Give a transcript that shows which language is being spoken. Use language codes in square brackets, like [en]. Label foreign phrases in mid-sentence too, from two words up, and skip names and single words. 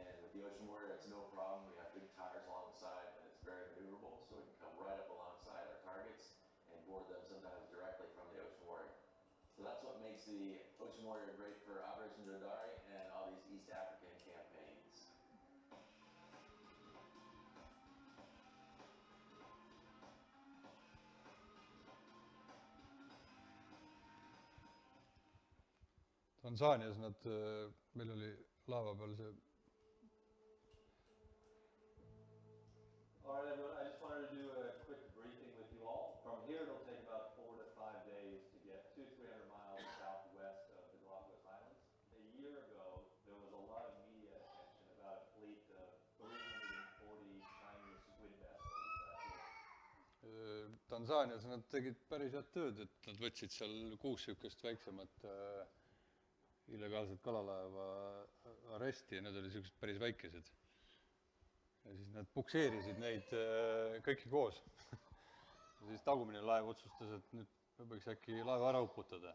[en] With the Ocean Warrior, it's no problem. We have big tires along the side, and it's very maneuverable, so we can come right up alongside our targets and board them sometimes directly from the Ocean Warrior. So that's what makes the Ocean Warrior great for Operation Dodari and all these East African campaigns. [et] Tansaanias nad, meil oli laeva peal see [en] All right, everyone, I just wanted to do a quick briefing with you all. From here, it'll take about 4 to 5 days to get 200-300 miles southwest of the Galapagos Islands. A year ago, there was a lot of media attention about a fleet of 340 Chinese squid vessels that were [et] Tansaanias nad tegid päris head tööd, et nad võtsid seal 6 niisugust väiksemat illegaalset kalalaeva aresti ja need olid niisugused päris väikesed. Ja siis nad pukseerisid neid kõiki koos. Ja siis tagumine laev otsustas, et nüüd võiks äkki laeva ära uputada.